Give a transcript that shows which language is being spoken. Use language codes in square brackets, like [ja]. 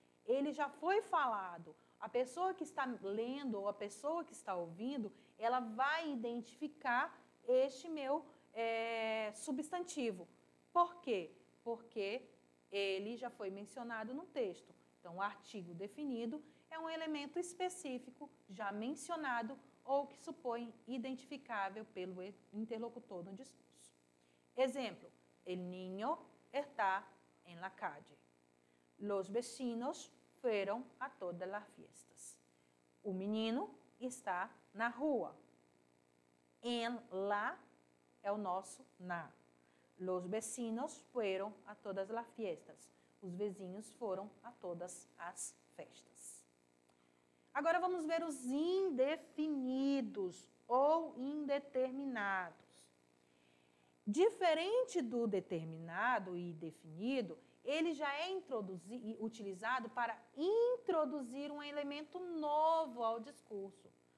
[pt] Ele já foi falado. A pessoa que está lendo ou a pessoa que está ouvindo, ela vai identificar este meu substantivo. Por quê? Porque ele já foi mencionado no texto. Então, o artigo definido é um elemento específico já mencionado ou que supõe identificável pelo interlocutor no discurso. [es] Exemplo, el niño está en la calle. Los vecinos fueron a todas las fiestas. [pt] O menino está na rua. En la é o nosso na. [es] Los vecinos fueron a todas las fiestas. [pt] Os vizinhos foram a todas as festas. Agora vamos ver os indefinidos ou indeterminados. Diferente do determinado e definido, ele já é utilizado para introduzir um elemento novo ao discurso.